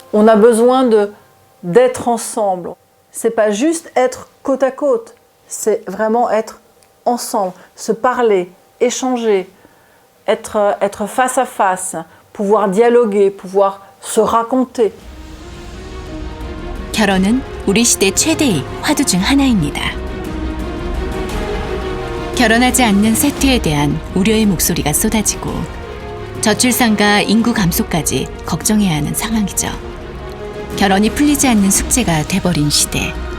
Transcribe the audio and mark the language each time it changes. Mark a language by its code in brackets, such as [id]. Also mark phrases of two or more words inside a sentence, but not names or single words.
[fr] On a besoin de d'être ensemble. C'est pas juste être côte à côte, c'est vraiment être ensemble, se parler, échanger, être face à face, pouvoir dialoguer, pouvoir se raconter. [ko] 결혼은 우리 시대 최대의 화두 중 하나입니다. 결혼하지 않는 세태에 대한 우려의 목소리가 쏟아지고 저출산과 인구 감소까지 걱정해야 하는 상황이죠. 결혼이 풀리지 않는 숙제가 돼버린 시대.